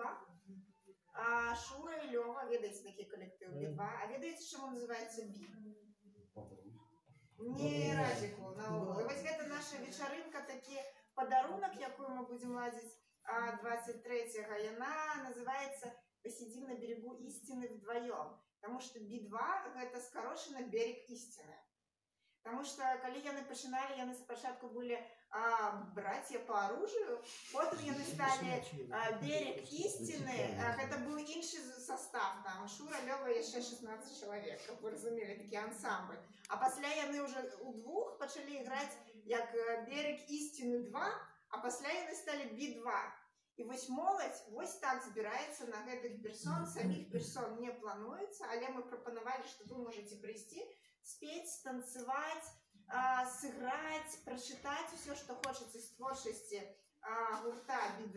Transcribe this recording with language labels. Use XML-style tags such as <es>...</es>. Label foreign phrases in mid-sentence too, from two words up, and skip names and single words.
<be>Шура і Лёва, ведаеце такі калектыў Би-2, а ведаеце, чаму называецца Би? Не разіку. Вось гэта наша вечарынка, такі падарунак, якую мы будзем ладзіць 23-го, яна называецца «Посидим на берегу истины вдвоем».</be> <ru>Потому что Би-2 это скорочено «Берег истины». Потому что, когда</ru> <be>яны пачыналі, яны спачатку</be> <ru>были братья по оружию, потом яны стали «Берег истины», это был инший состав, там Шура, Лёва, еще 16 человек, как вы разумели, такие ансамбль.</ru> <be>А после яны уже удвух пачалі играть як «Берег истины 2», а пасля яны сталі Би-2. І вось моладзь вось так збіраецца на гэтых персон, самих персон не плануецца, але мы прапанавалі, што вы можете прыйсці, спець, станцаваць, сыграць, прачытаць усё, што хочацца з творчасці гурта Би-2.</be>